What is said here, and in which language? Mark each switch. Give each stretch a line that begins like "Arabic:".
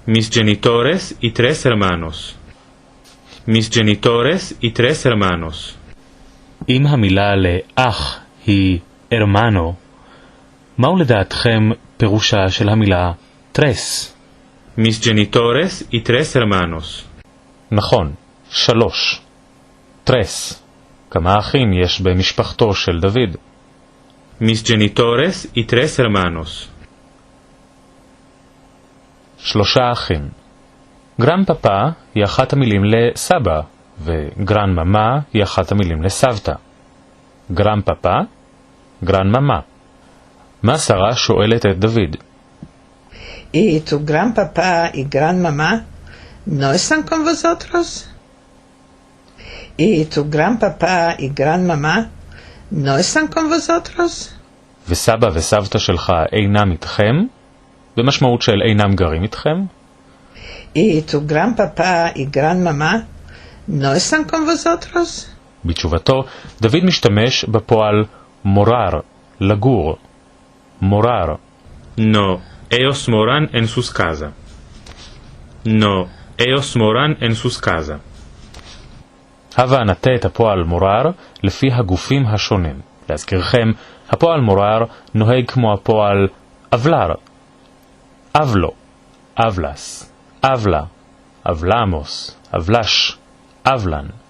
Ladino: Mis genitores y 3 hermanos. Mis genitores y 3 hermanos.
Hebrew: אם המילה לאח היא הרמנו, מהו לדעתכם פירושה של המילה טרס?
Ladino: Mis genitores y 3 hermanos.
Hebrew: נכון, 3. טרס. כמה אחים יש במשפחתו של דוד?
Ladino: Mis genitores y 3 hermanos.
Hebrew: 3 אחים. גרן פאפה היא אחת המילים לסבא, וגרן ממה היא אחת המילים לסבתא. גרן פאפה, גרן ממה. מה שרה שואלת את דוד?
Ladino: ¿Y tu gran papá y gran mamá no están con vosotros? ¿Y tu gran papá y gran mamá no están con vosotros?
Hebrew: וסבא וסבתא שלך אינם איתכם? במשמעות של אינם גרים איתכם?
Ladino: ¿Y tu gran papá y gran mamá no están con vosotros?
Hebrew: בתשובתו, דוד משתמש בפועל מורר, לגור.
Ladino: מורר. No, ellos moran en sus casas. No, ellos moran en sus casas.
Hebrew: הווה נטה את הפועל מורר לפי הגופים השונים. להזכירכם, הפועל מורר נוהג כמו הפועל אבלר.
Ladino: אבלו, אבלס, אבלה, אבלמוס, אבלש, אבלן.